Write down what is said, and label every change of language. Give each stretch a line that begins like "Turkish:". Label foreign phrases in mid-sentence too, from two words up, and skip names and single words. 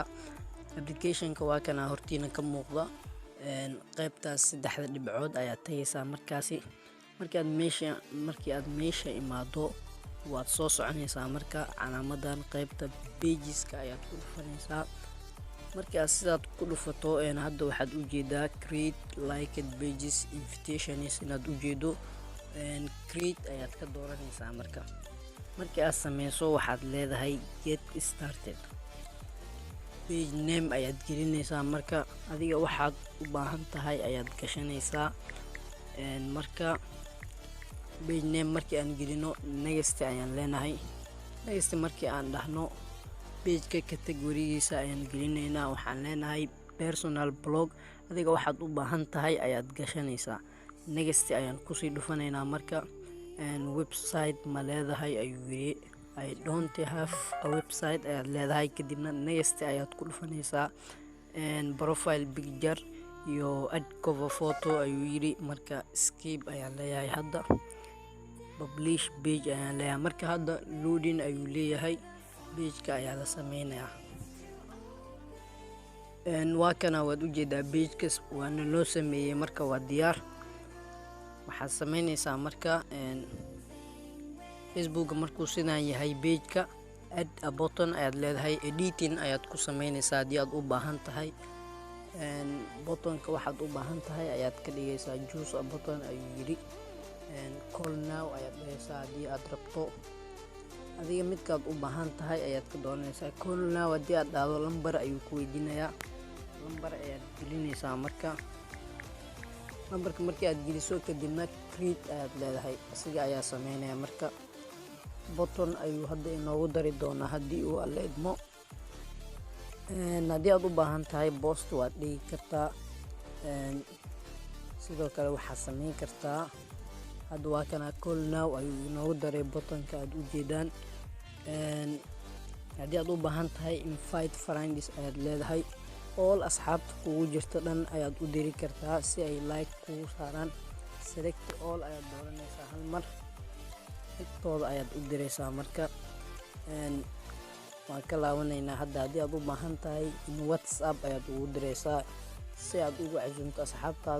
Somali: Applicationka waa kana hortiina ka muuqda. Qaybtaas saddexda dhibcood ayaad tagaysaa markaasi. Markii aad meesha imaado waad soo soconaysaa marka calaamadan qaybta pageska ayaad ku dhufanaysaa. Markii aad sidaad ku dhufato hadda waxaad u jeedaa
English: create liked pages invitations
Somali: inaad u jeedo. Create ayaad ka dooranaysaa marka. Markii aad sameyso waxaad leedahay
English: get started. Page name
Somali: ayaad gelinaysaa marka adiga waxaad u baahan tahay ayaad gashanaysaa. Marka
English: page name
Somali: markii aan gelino next ayaan leenahay. Next markii aan dhahno page-ka category-giisa ayaan gelinaynaa. Waxaan leenahay
English: personal blog.
Somali: Adiga waxaad u baahan tahay ayaad gashanaysaa. Next ayaan ku sii dhufanaynaa marka website ma leedahay ayuu yiri.
English: I don't have a website
Somali: ayaad leedahay. Kadibna next ayaad ku dhufanaysaa.
English: Profile picture
Somali: iyo
English: add cover photo
Somali: ayuu yiri. Marka skip ayaan leeyahay hadda.
English: Publish page
Somali: ayaan leeyahay. Marka hadda loading ayuu leeyahay. Page-ka ayaa la sameynayaa. Waa kana waad u jeedaa page-kas waana loo sameeyay marka waa diyaar. Waxaad sameynaysaa marka Facebook markuu sidaan yahay page-ka
English: add a button
Somali: ayaad leedahay. Editing ayaad ku sameynaysaa haddii aad u baahan tahay. Button-ka waxaad u baahan tahay ayaad ka dhigaysaa
English: choose a button
Somali: ayuu yiri.
English: Call now
Somali: ayaad dhahaysaa haddii aad rabto. Adiga midkaad u baahan tahay ayaad ka dooranaysaa.
English: Call now
Somali: haddii aad dhahdo lambar ayuu ku weydiinayaa. Lambar ayaad gelinaysaa marka. Lambarka markii aad geliso kadibna create ayaad leedahay. Asiga ayaa sameynaya marka. Button ayuu hadda inoogu dari doonaa haddii uu alla idmo. Haddii aad u baahan tahay post waad dhigi kartaa. Sidoo kale waxaad sameyn kartaa hadda waa kana
English: call now
Somali: ayuu inoogu daray button-ka aad u jeedaan. Haddii aad u baahan tahay
English: invite friends
Somali: ayaad leedahay. All asxaabta kugu jirta dhan ayaad u diri kartaa si ay like kugu saaraan.
English: Select all
Somali: ayaad dooranaysaa hal mar. Xigtooda ayaad u diraysaa marka. Waan ka laabanaynaa hadda haddii aad u baahan tahay in WhatsApp ayaad ugu diraysaa si aad ugu casuumto asxaabtaada.